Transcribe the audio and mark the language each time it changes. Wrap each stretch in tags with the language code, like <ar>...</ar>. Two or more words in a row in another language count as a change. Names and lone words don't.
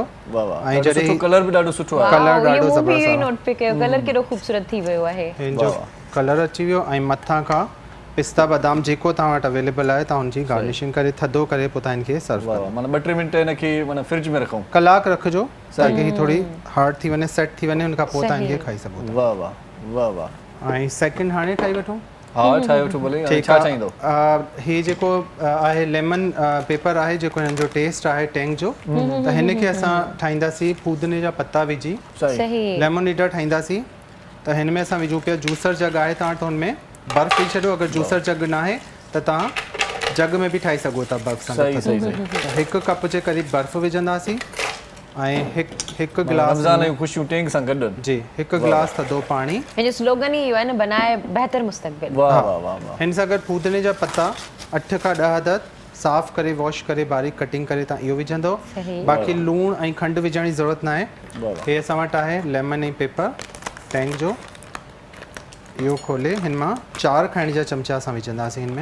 <sd>वाह वाह। ऐं जॾहिं कलर बि ॾाढो सुठो आहे। कलर ॾाढो ज़बरदस्त ज़बरदस्त आहे। नोट पे कयो, कलर केॾो ख़ूबसूरत थी वियो आहे। हिन जो कलर अची वियो। ऐं मथां खां पिस्ता बादाम जेको तव्हां वटि अवेलेबल आहे तव्हां हुनजी गार्निशिंग करे थधो करे पोइ तव्हां हिनखे सर्व कयो। माना 2-3 मिंट हिनखे माना फ्रिज में रखूं, कलाक रखिजो ताकि ही थोड़ी हार्ड थी वञे, सेट थी वञे, उनखां पोइ तव्हां हिनखे खाई सघो था। वाह वाह वाह वाह। ऐं सेकंड हाणे ठाही वठूं। हाँ ठाहे वठो भले। छा चाहींदो? ही जेको आहे</sd> <en>lemon pepper</en> <sd>आहे जेको हिन जो टेस्ट आहे टैंग जो, त हिनखे असां ठाहींदासीं फूदने जा पत्ता विझी। सही। लेमन ईडर ठाहींदासीं त हिन में असां विझूं पिया</sd> <en>juicer jug</en> <sd>आहे तव्हां वटि, हुन में बर्फ़ विझी छॾियो। अगरि</sd> <en>juicer jug</en> <sd>न आहे त तव्हां जग में बि ठाही सघो था बर्फ़ सां। सही सही सही। 1 कप जे क़रीब बर्फ़ विझंदासीं ऐं हिकु गिलास रमज़ान जी ख़ुशियूं टैंक सां गॾु। जी, 1 गिलास थधो पाणी। हिन स्लोगन ही है न,</sd> <hi>बनाए बेहतर मुस्तक़बिल।</hi> <sd>वाह वाह वाह। हिन सां गॾु फूदने जा पत्ता 8 खां 10 अदद साफ़ करे वॉश करे बारीक कटिंग करे तव्हां इहो विझंदो। बाक़ी लूणु ऐं खंडु विझण जी ज़रूरत न आहे। हे असां वटि आहे लेमन ऐं पेपर टैंक जो। इहो खोले हिन मां 4 खाइण जा चमचा असां विझंदासीं हिन में।</sd>